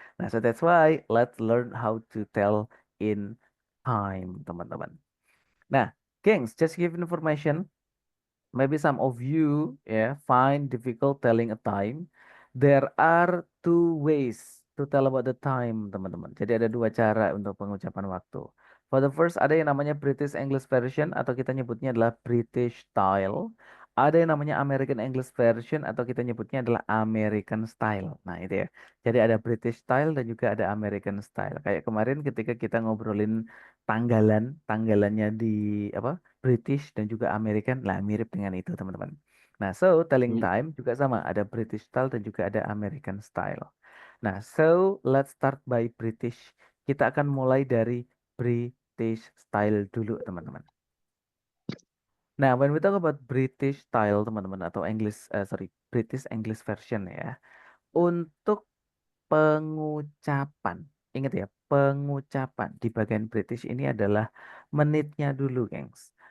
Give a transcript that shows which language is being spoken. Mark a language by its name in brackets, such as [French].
[English] Nah, so that's why let's learn how to tell in time, teman-teman. Nah, gengs, just give information. Maybe some of you find difficult telling a time. There are two ways to tell about the time, teman-teman. [Indonesian] Jadi ada dua cara untuk pengucapan waktu. [English] For the first [Indonesian] ada yang namanya British English version atau kita nyebutnya adalah British style. Ada yang namanya American English version atau kita nyebutnya adalah American style. Nah, itu ya. Jadi ada British style dan juga ada American style. Kayak kemarin ketika kita ngobrolin tanggalannya di apa? British dan juga American, lah mirip dengan itu teman-teman. Nah, so telling time juga sama, ada British style dan juga ada American style. [English] Nah, so let's start by British. [Indonesian] Kita akan mulai dari British style dulu teman-teman. Nah, [English] when we talk about British style [Indonesian] teman-teman atau British English version ya, untuk pengucapan, ingat ya, pengucapan di bagian British ini adalah menitnya dulu, gengs.